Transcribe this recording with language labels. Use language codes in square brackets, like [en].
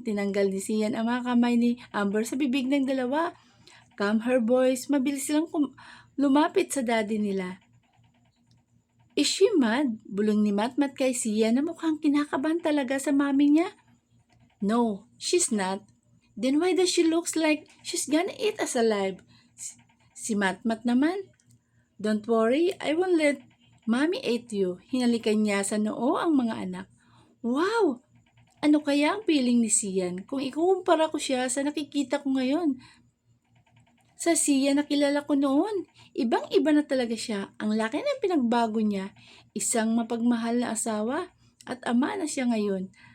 [tl] Tinanggal ni Sian ang mga kamay ni Amber sa bibig ng dalawa. [en] Come her boys, [tl] mabilis silang lumapit sa daddy nila. [en] Is she mad? [tl] Bulong ni Matmat kay Sian na mukhang kinakabahan talaga sa mami niya. [en] No, she's not. Then why does she looks like she's gonna eat us alive? [tl] Si Matmat naman. [en] Don't worry, I won't let mommy eat you. [tl] Hinalikan niya sa noo ang mga anak. Wow! Ano kaya ang feeling ni Sian kung ikukumpara ko siya sa nakikita ko ngayon? Sa Sian na kilala ko noon, ibang-iba na talaga siya. Ang laki ng pinagbago niya. Isang mapagmahal na asawa at ama na siya ngayon.